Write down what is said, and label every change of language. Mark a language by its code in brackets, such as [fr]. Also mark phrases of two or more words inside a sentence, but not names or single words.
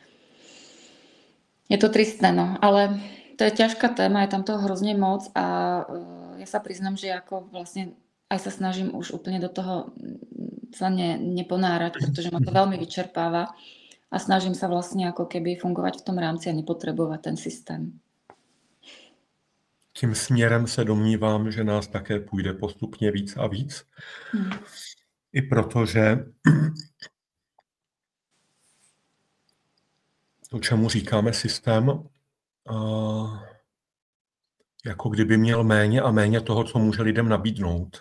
[sk] Je to tristné, no, ale to je ťažká téma, je tam toho hrozne moc a ja sa priznám, že ako vlastne aj sa snažím už úplne do toho sa neponárať, pretože ma to veľmi vyčerpáva a snažím sa vlastne ako keby fungovať v tom rámci a nepotrebovať ten systém. [cs] Tím směrem se domnívám, že nás také půjde postupně víc a víc. I protože to, čemu říkáme systém, jako kdyby měl méně a méně toho, co může lidem nabídnout.